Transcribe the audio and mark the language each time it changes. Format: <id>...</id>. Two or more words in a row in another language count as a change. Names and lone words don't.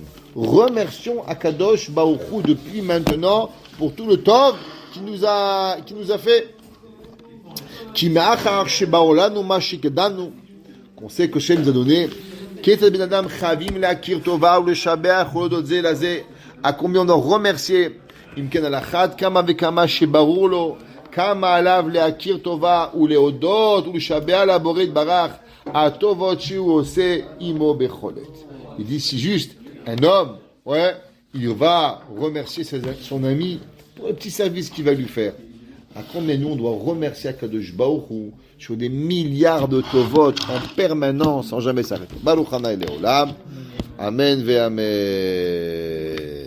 <fr>Remercions</fr> <he>הקדוש ברוך הוא</he> <fr>depuis maintenant pour tout le temps qui nous a fait. Qu'on sait que Hachem nous a donné. À combien on doit remercier?</fr> <he>כמה עליו להכיר טובה ולהודות ולשבח לבורא יתברך הטובות שהוא עושה עמו בחולת.</he> <fr>Il dit si juste un homme, il va remercier son ami pour le petit service qu'il va lui faire. À combien nous on doit remercier</fr> <he>הקדוש ברוך הוא</he> <fr>sur des milliards de tovot en permanence sans jamais s'arrêter.</fr> <he>ברוך השם לעולם. אמן ואמן.</he>